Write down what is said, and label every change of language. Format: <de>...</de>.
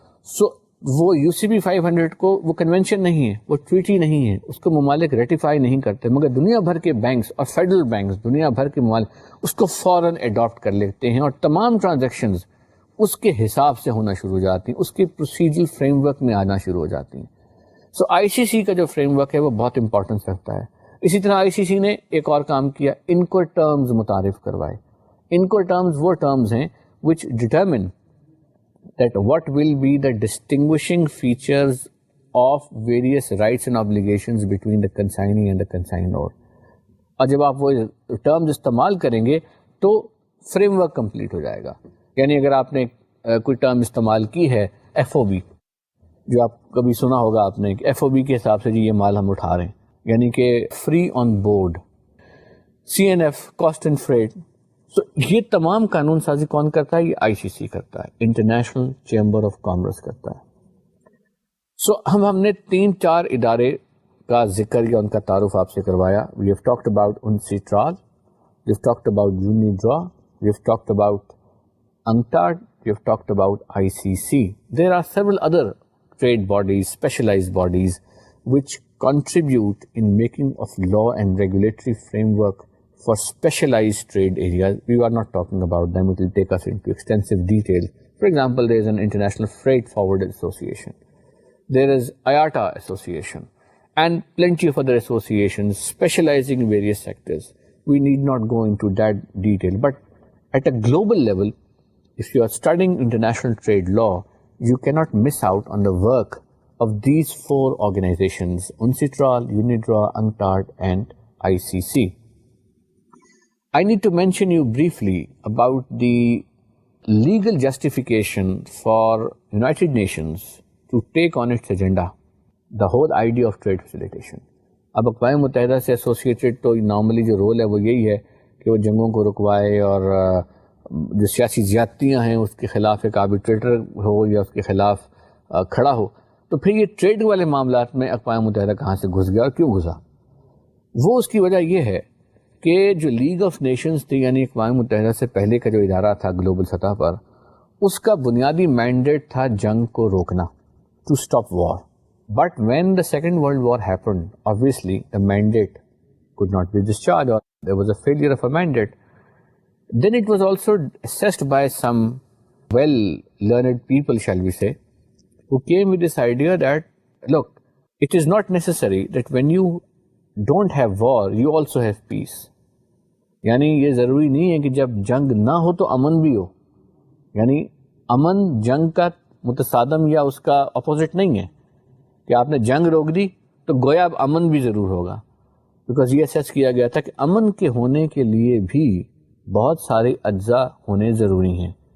<ur>سو وہ UCP 500 کو وہ کنونشن نہیں ہے, وہ ٹریٹی نہیں ہے, اس کو ممالک ریٹیفائی نہیں کرتے, مگر دنیا بھر کے بینکس اور فیڈرل بینکس دنیا بھر کے ممالک اس کو فوراً اڈاپٹ کر لیتے ہیں, اور تمام ٹرانزیکشنز اس کے حساب سے ہونا شروع ہو جاتی ہیں, اس کے پروسیجرل فریم ورک میں آنا شروع ہو جاتی ہیں. سو ICC کا جو فریم ورک ہے وہ بہت امپورٹنس رکھتا ہے. اسی طرح ICC نے ایک اور کام کیا, ان کو ٹرمز متعارف کروائے. ان کو ٹرمز وہ ٹرمز ہیں</ur> <en>which determine that what will be the distinguishing features of various rights and obligations between the consignee and the consignor.</en> <ur>اور جب آپ وہ ٹرمز استعمال کریں گے تو فریم ورک کمپلیٹ ہو جائے گا. یعنی اگر آپ نے کوئی ٹرم استعمال کی ہے FOB, جو آپ کبھی سنا ہوگا آپ نے کہ FOB کے حساب سے جی یہ مال ہم اٹھا رہے ہیں, یعنی کہ free on board. CNF cost and freight, سو یہ تمام قانون سازی کون کرتا ہے؟ یہ ICC کرتا ہے, انٹرنیشنل چیمبر آف کامرس کرتا ہے. سو ہم نے 3-4 ادارے کا ذکر یا ان کا تعارف آپ سے کروایا.</ur> <en>We have talked about UNCITRAL, we have talked about UNIDROIT, we have talked about UNCTAD, we have talked about ICC. There are several other trade bodies, specialized bodies, which contribute in making of law and regulatory framework for specialized trade areas. We are not talking about them. It will take us into extensive detail. For example, there is an International Freight Forwarders Association. There is IATA Association and plenty of other associations specializing in various sectors. We need not go into that detail. But at a global level, if you are studying international trade law, you cannot miss out on the work of these 4 organizations, UNCITRAL, UNIDROIT, UNCTAD, and ICC. I need to mention you briefly about the legal justification for United Nations to take on its agenda the whole idea of trade facilitation.</en> <ur>اب اقوام متحدہ سے associated تو normally جو role ہے وہ یہی ہے کہ وہ جنگوں کو رکوائے اور جو سیاسی زیادتیاں ہیں اس کے خلاف ایک آربیٹریٹر ہو یا اس کے خلاف کھڑا ہو. تو پھر یہ ٹریڈ والے معاملات میں اقوام متحدہ کہاں سے گھس گیا اور کیوں گھسا؟ وہ اس کی وجہ یہ ہے کہ جو لیگ آف نیشنز تھی, یعنی اقوام متحدہ سے پہلے کا جو ادارہ تھا گلوبل سطح پر, اس کا بنیادی مینڈیٹ تھا جنگ کو روکنا,</ur> <en>To stop war. But when the second world war happened, obviously the mandate could not be discharged, or there was a failure of a mandate. Then it was also assessed by some well-learned people, shall we say, who came with this idea that, look, it is not necessary that when you don't have war, you also have peace.</en> <ur>یعنی یہ ضروری نہیں ہے کہ جب جنگ نہ ہو تو امن بھی ہو. یعنی امن جنگ کا متصادم یا اس کا اپوزٹ نہیں ہے کہ آپ نے جنگ روک دی تو گویا اب امن بھی ضرور ہوگا. بیکاز یہ اسیس کیا گیا تھا کہ امن کے ہونے کے لیے بھی بہت سارے اجزاء ہونے ضروری ہیں.</ur>